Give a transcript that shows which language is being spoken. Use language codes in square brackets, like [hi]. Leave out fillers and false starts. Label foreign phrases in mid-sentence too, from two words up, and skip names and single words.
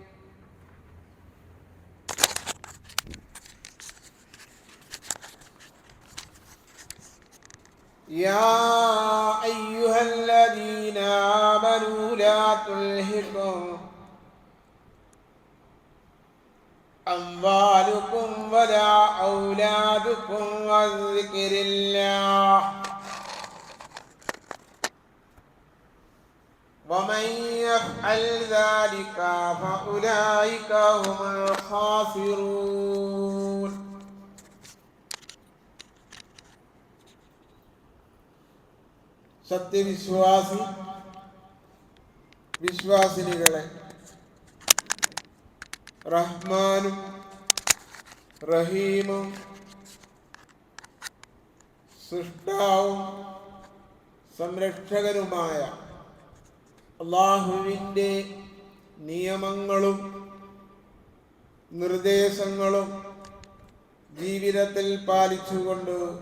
[ar] يا أيها الذين آمنوا لا تلهكم أموالكم ولا أولادكم عن ذكر الله ومن يفعل ذلك فأولئك هم الخاسرون [ml] സത്യവിശ്വാസി വിശ്വാസിനികളെ റഹ്മാനും റഹീമും സൃഷ്ടാവും സംരക്ഷകനുമായ അല്ലാഹുവിൻ്റെ നിയമങ്ങളും നിർദ്ദേശങ്ങളും ജീവിതത്തിൽ പാലിച്ചുകൊണ്ട്